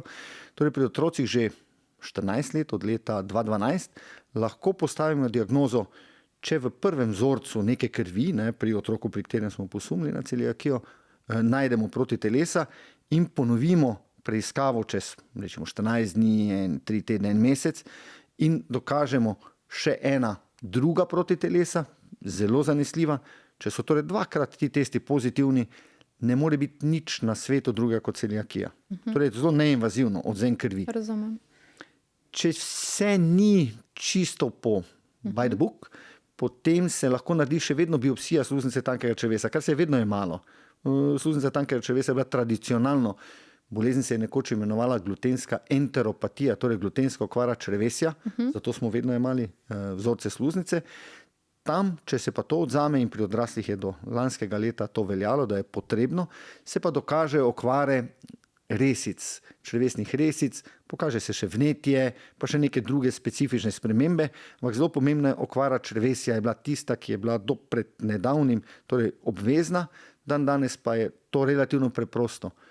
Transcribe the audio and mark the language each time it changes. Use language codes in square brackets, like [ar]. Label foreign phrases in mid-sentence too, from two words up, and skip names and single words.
[sl] Torej pri otrocih že 14 let, od leta 2012, lahko postavimo diagnozo, če v prvem vzorcu neke krvi, pri otroku, pri katerem smo posumili na celiakijo, najdemo protitelesa in ponovimo preiskavo čez, rečemo, 14 dni, 3 tedne, 1 mesec in dokažemo še ena druga protitelesa, zelo zanesljiva. Če so torej 2-krat ti testi pozitivni, ne more biti nič na svetu drugega kot celiakija. Torej zelo neinvazivno, odvzem krvi. Razumem. Če vse ni čisto po [en] by the book, [sl] potem se lahko naredi še vedno biopsija sluznice tankega črevesa, kar se je vedno imalo. Sluznica tankega črevesa je bila tradicionalno, bolezen se je nekoč imenovala glutenska enteropatija, torej glutenska okvara črevesja, zato smo vedno imeli vzorce sluznice. Tam, če se pa to odzame, in pri odraslih je do lanskega leta to veljalo, da je potrebno, se pa dokažejo okvare resic, črevesnih resic, pokaže se še vnetje, pa še neke druge specifične spremembe, ampak zelo pomembna okvara črevesja je bila tista, ki je bila do pred nedavnim, torej obvezna, danes pa je to relativno preprosto.